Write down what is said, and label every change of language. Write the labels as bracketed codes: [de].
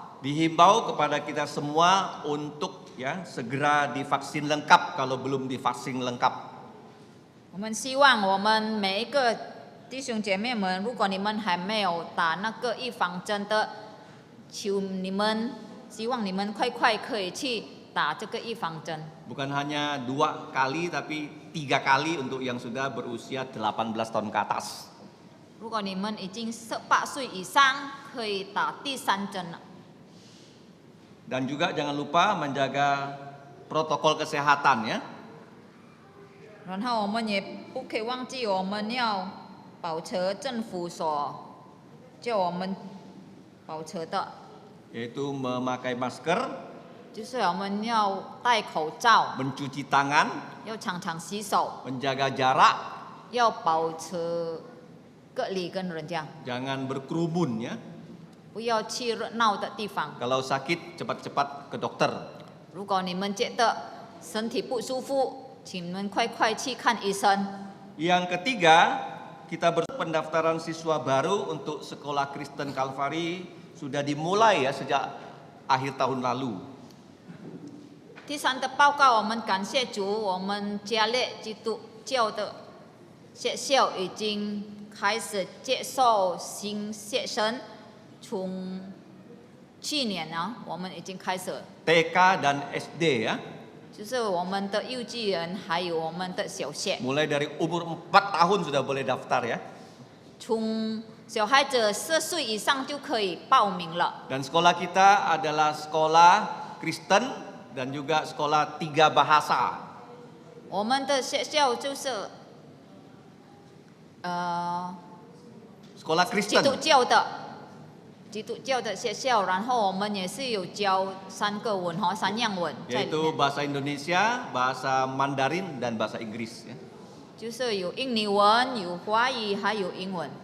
[id] dihimbau kepada kita semua untuk ya segera divaksin lengkap kalau belum divaksin lengkap. [zh] 我们希望我们每一个弟兄姐妹们，如果你们还没有打那个预防针的，求你们希望你们快快可以去打这个预防针。 [id] Bukan hanya 2 kali tapi 3 kali untuk yang sudah berusia 18 tahun ke atas. [zh] 如果你们已经18岁以上，可以打第3针了。 [id] Dan juga jangan lupa menjaga protokol kesehatan ya. [zh] 然后我们也不可以忘记，我们要保持政府所叫我们保持的， [id] Yaitu memakai masker, [zh] 就是我们要戴口罩， [id] mencuci tangan, [zh] 要常常洗手， [id] menjaga jarak, [zh] 要保持隔离跟人家， [id] jangan berkerumun ya. [zh] 不要去热闹的地方。 [id] Kalau sakit cepat-cepat ke dokter. [zh] 如果你们觉得身体不舒服，请你们快快去看医生。 [id] Yang ketiga, kita pendaftaran siswa baru untuk sekolah Kristen Kalvari sudah dimulai ya sejak akhir tahun lalu. [zh] 第3的报告，我们感谢主，我们加列基督教的学校已经开始接受新学生。从去年呢，我们已经开始， [id] TK dan SD ya. [zh] 就是我们的幼稚园还有我们的小学， [id] Mulai dari umur 4 tahun sudah boleh daftar ya. [zh] 从小孩子4岁以上就可以报名了。 [id] Dan sekolah kita adalah sekolah Kristen dan juga sekolah 3 bahasa. [zh] 我们的学校就是 [id] Sekolah [zh] 基 [id] Kristen. [zh] 督教的学校，然后我们也是有教3个文和3样文在里 [id] Yaitu [zh] 面， [id] bahasa Indonesia, bahasa Mandarin dan bahasa Inggris ya. [zh] 就是有印尼文、有华语还有英文。